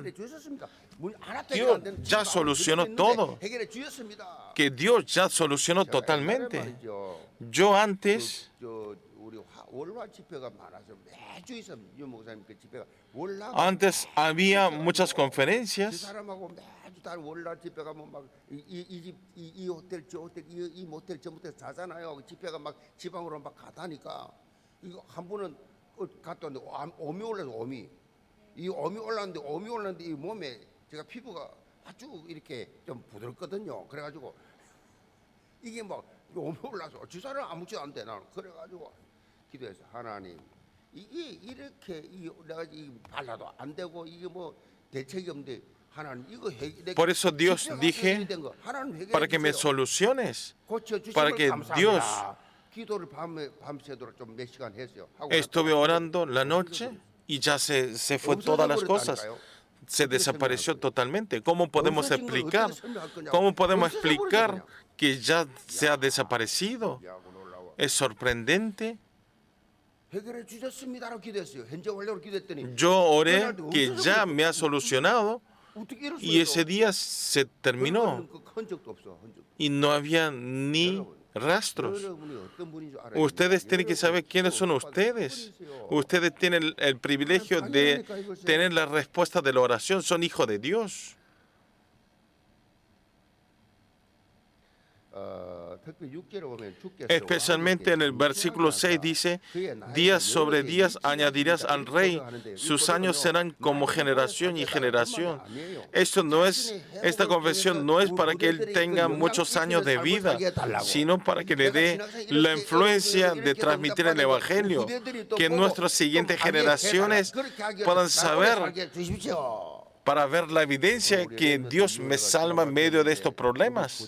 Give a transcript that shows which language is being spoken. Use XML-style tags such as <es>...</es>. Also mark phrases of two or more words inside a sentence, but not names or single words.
<es>Dios ya solucionó todo. Que Dios ya solucionó totalmente. Yo antes había muchas conferencias.</es> <ko>이거 한 번은 갔다 왔는데 엄이 올라서 엄이 올랐는데 이 몸에 제가 피부가 아주 이렇게 좀 부드럽거든요. 그래가지고 이게 뭐 올라서 지사를 아무것도 안 돼. 나는 그래가지고 기도해서 하나님 이게 이렇게 내가 이 발라도 안 되고 이게 뭐 대책이 없는데 하나님 이거</ko> <es>Por eso Dios dije, para que me soluciones, para que Dios.</es> <ko>기도를 밤새도록 좀 몇 시간 했어요.</ko> <es>Estuve orando la noche y ya se fue todas las cosas. Se desapareció totalmente. ¿Cómo podemos explicar? ¿Cómo podemos explicar que ya se ha desaparecido? Es sorprendente.</es> <ko>해결해 주셨습니다라고 기도했어요. 현재 완료로 기도했더니</ko> <es>Yo oré que ya me ha solucionado</es> <ko>어떻게 이럴 수</ko> <es>y</es> <ko>있어?</ko> <es>ese día se terminó</es> <ko>그 흔적도 없어. 흔적.</ko> <es>y no había ni rastros.</es> <ko>여러분이 어떤 분인 줄 알아요?</ko> <es>Ustedes tienen que saber quiénes son ustedes. Ustedes tienen el privilegio de tener la respuesta de la oración. Son hijos de Dios.</es> <ko>특히 6절에 보면 주께서</ko> <es>Especialmente en el versículo 6 dice, días sobre días añadirás al rey, sus años serán como generación y generación. Esta confesión no es para que él tenga muchos años de vida, sino para que le dé la influencia de transmitir el Evangelio, que nuestras siguientes generaciones puedan saber, para ver la evidencia que Dios me salva en medio de estos problemas.</es>